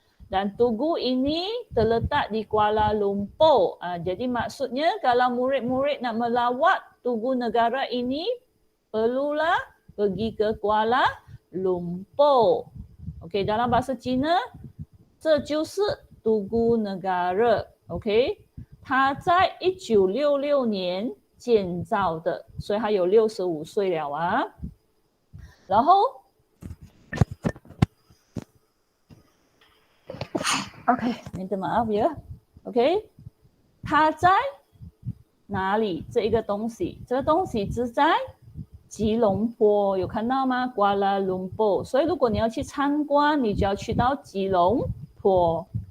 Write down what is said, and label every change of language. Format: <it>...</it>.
<ms>Dan tugu ini terletak di Kuala Lumpur. Jadi maksudnya kalau murid-murid nak melawat Tugu Negara ini, perlulah pergi ke Kuala Lumpur. Okey, dalam bahasa Cina,</ms> <zh>这就是独孤</zh> <ms>negara.</ms> <zh>OK， 它在1966年建造的，所以它有65岁了啊。然后</zh> <ms>OK， minta maaf ya。</ms> <zh>OK， 它在哪里？这一个东西，这个东西是在吉隆坡，有看到吗？ Kuala Lumpur。所以如果你要去参观，你就要去到吉隆坡。</zh>